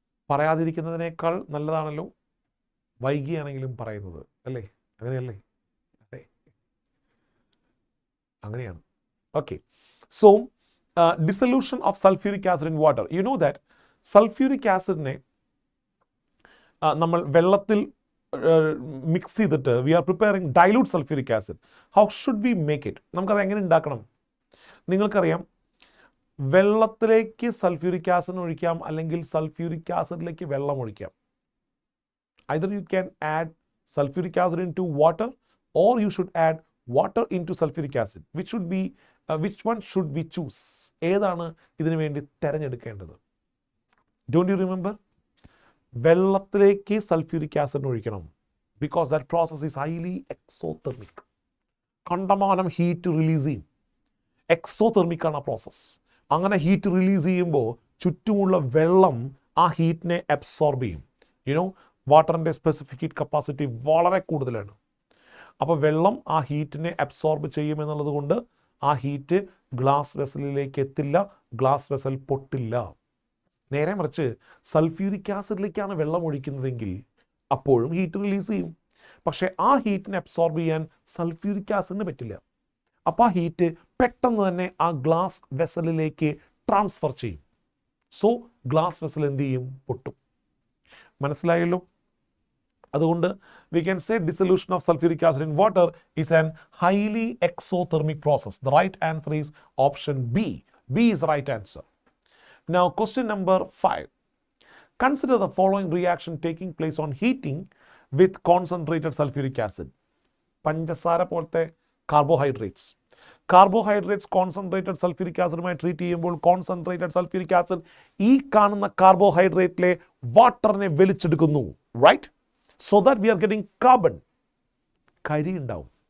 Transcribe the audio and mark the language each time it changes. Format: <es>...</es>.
<ml>പറയാതിരിക്കുന്നതിനേക്കാൾ നല്ലതാണല്ലോ വൈകിയാണെങ്കിലും പറയുന്നത്, അല്ലേ? അങ്ങനെയല്ലേ? അതെ, അങ്ങനെയാണ്.</ml> <en>Okay, so dissolution of sulfuric acid in water. You know that sulfuric acidനെ</en> <ml>നമ്മൾ വെള്ളത്തിൽ മിക്സ് ചെയ്തിട്ട്</ml> <en>We are preparing dilute sulphuric acid. How should we make it?</en> <ml>നമുക്കത് എങ്ങനെ ഉണ്ടാക്കണം? നിങ്ങൾക്കറിയാം, വെള്ളത്തിലേക്ക് സൾഫ്യൂരിക് ആസിഡ് ഒഴിക്കാം, അല്ലെങ്കിൽ സൾഫ്യൂരിക് ആസിഡിലേക്ക് വെള്ളം ഒഴിക്കാം.</ml> <en>Either you can add sulfuric acid into water, or you should add water into sulfuric acid. Which one should we choose?</en> <ml>ഏതാണ് ഇതിനു വേണ്ടി തിരഞ്ഞെടുക്കേണ്ടത്?</ml> <en>Don't you remember?</en> <ml>വെള്ളത്തിലേക്ക് സൾഫ്യൂരിക് ആസിഡ് ഒഴിക്കണം.</ml> <en>Because that process is highly exothermic.</en> <ml>കണ്ടമാനം heat release ചെയ്യും. Exothermic ആണ് ആ പ്രോസസ്സ്. അങ്ങനെ ഹീറ്റ് റിലീസ് ചെയ്യുമ്പോൾ ചുറ്റുമുള്ള വെള്ളം ആ ഹീറ്റിനെ അബ്സോർബ് ചെയ്യും. യുനോ, വാട്ടറിൻ്റെ സ്പെസിഫിക് ഹീറ്റ് കപ്പാസിറ്റി വളരെ കൂടുതലാണ്. അപ്പോൾ വെള്ളം ആ ഹീറ്റിനെ അബ്സോർബ് ചെയ്യുമെന്നുള്ളത് കൊണ്ട് ആ ഹീറ്റ് ഗ്ലാസ് വെസലിലേക്ക് എത്തില്ല, ഗ്ലാസ് വെസൽ പൊട്ടില്ല. നേരെ മറിച്ച് സൾഫ്യൂരിക് ആസിഡിലേക്കാണ് വെള്ളം ഒഴിക്കുന്നതെങ്കിൽ അപ്പോഴും ഹീറ്റ് റിലീസ് ചെയ്യും. പക്ഷേ ആ ഹീറ്റിനെ അബ്സോർബ് ചെയ്യാൻ സൾഫ്യൂരിക് ആസിഡിന് പറ്റില്ല. അപ്പോൾ ആ ഹീറ്റ് പെട്ടെന്ന് തന്നെ ആ ഗ്ലാസ് വെസലിലേക്ക് ട്രാൻസ്ഫർ ചെയ്യും. സോ ഗ്ലാസ് വെസൽ എന്ത് ചെയ്യും? പൊട്ടും. മനസ്സിലായല്ലോ? അതുകൊണ്ട്</ml> <en>we can say dissolution of sulfuric acid in water is an highly exothermic process. The right answer is option B. B is the right answer. Now question number 5. Consider the following reaction taking place on heating with concentrated sulfuric acid.</en> <ml>പഞ്ചസാര പോലത്തെ carbohydrates concentrated sulphuric ആസിഡുമായി treat ചെയ്യുമ്പോൾ concentrated sulphuric acid ഈ കാണുന്ന കാർബോഹൈഡ്രേറ്റിലെ വാട്ടറിനെ വലിച്ചെടുക്കുന്നു.</ml> <en>Right? So that we are getting carbon.</en> <ml>കരി ഉണ്ടാവും.</ml>